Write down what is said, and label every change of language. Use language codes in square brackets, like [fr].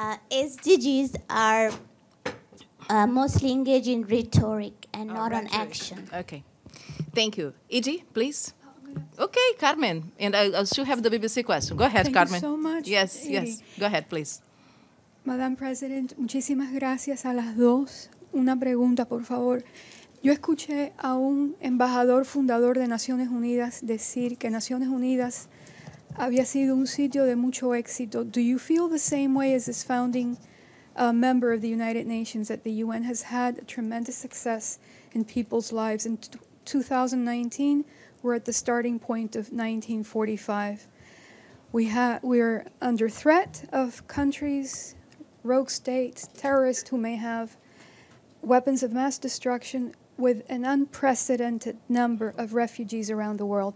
[en] SDGs are mostly engaged in rhetoric and not on action. Okay. Thank you. Edie, please. Okay, Carmen. And I still have the BBC question. Go ahead, Carmen. Thank you so much. Yes, yes. Go ahead, please. Madam President, [es] muchísimas gracias a las dos. Una pregunta, por favor. Yo escuché a un embajador fundador de Naciones Unidas decir que Naciones Unidas había sido un sitio de mucho éxito. [en] Do you feel the same way as this founding member of the United Nations, that the UN has had tremendous success in people's lives? In 2019, we're at the starting point of 1945. We're under threat of countries, rogue states, terrorists who may have weapons of mass destruction, with an unprecedented number of refugees around the world.